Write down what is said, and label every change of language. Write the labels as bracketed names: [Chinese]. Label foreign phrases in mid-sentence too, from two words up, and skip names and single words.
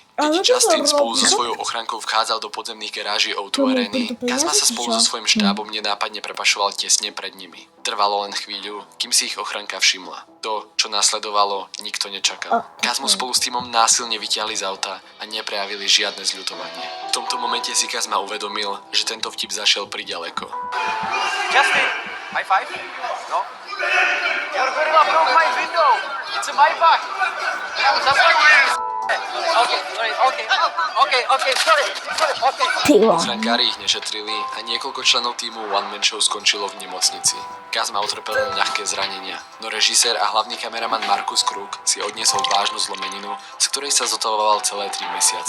[Slovak] Keď Justin spolu so svojou ochránkou vchádzal do podzemných garáží O2 Areny, Kazma sa spolu so svojím štábom nenápadne prepašoval tesne pred nimi. Trvalo len chvíľu, kým si ich ochránka všimla. To, čo nasledovalo, nikto nečakal. Kazmu spolu s týmom násilne vyťahli z auta a neprejavili žiadne zľutovanie. V tomto momente si Kazma uvedomil, že tento vtip zašiel priďaleko. [English] Justin, high five? No? Your gorilla broke my window. It's a Maybach. [Slovak] Zaplakuj. Ty vole. Ochrankári ich nešetrili a niekoľko členov týmu One Man Show skončilo v nemocnici. Kazma utrpel len ľahké zranenia, no režisér a hlavný kameraman Markus Krug si odniesol vážnu zlomeninu, z ktorej sa zotavoval celé 3 mesiace.